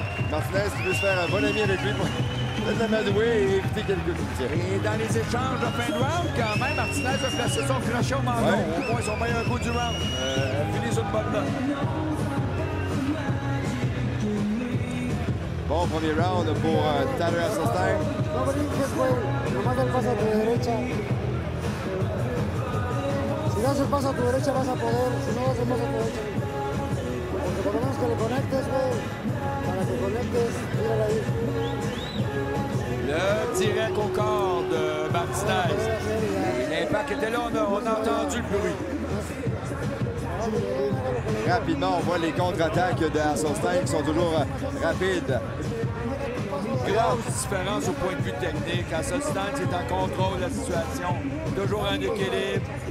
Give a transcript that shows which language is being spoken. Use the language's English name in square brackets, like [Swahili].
[French] Martinez qui veut se faire un bon ami avec lui pour l'amadouer et éviter quelques coups de tir. Et dans les échanges de fin de round, quand même, Martinez a placé son crochet au menton. Ouais. Au moins, son meilleur coup du round. Fini sur une bonne note. Bon premier round pour Tyler Hasselstein. [Spanish] No brinques, güey. Nomás el paso a tu derecha. Si das el paso a tu derecha vas a poder. Si no das el paso a tu derecha. Porque por lo menos que le conectes, güey. Para que conectes, mírala ahí. [French] Le direct au corps de Martinez. L'impact était là, on a entendu le bruit. [Spanish] Si [French] Rapidement, on voit les contre-attaques de Hasselstein qui sont toujours rapides. Grosse différence au point de vue technique. Hasselstein, c'est en contrôle de la situation, toujours en équilibre.